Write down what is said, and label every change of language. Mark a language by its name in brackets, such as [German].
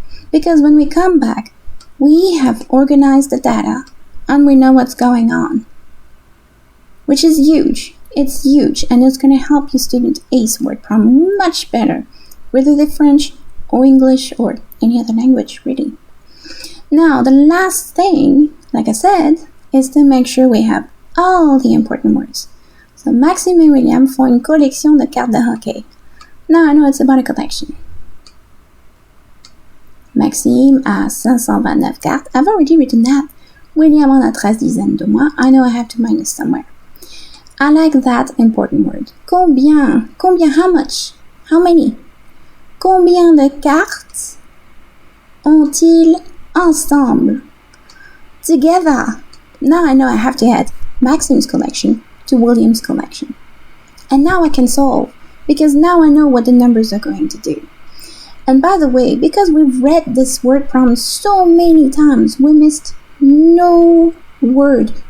[English] Because when we come back, we have organized the data and we know what's going on. Which is huge. It's huge, and it's going to help your student ace word problem much better, whether they're French or English or any other language, really. Now, the last thing, like I said, is to make sure we have all the important words. [French] So, Maxime et William font une collection de cartes de hockey. [English] Now, I know it's about a collection. [French] Maxime a 529 cartes. [English] I've already written that. [French] William en a 13 dizaines de moins. [English] I know I have to minus somewhere. I like that important word. Combien? How much? How many? [French] Combien de cartes ont-ils ensemble? [English] Together. Now I know I have to add Maxime's collection to William's collection. And now I can solve, because now I know what the numbers are going to do. And by the way, because we've read this word problem so many times, we missed no word.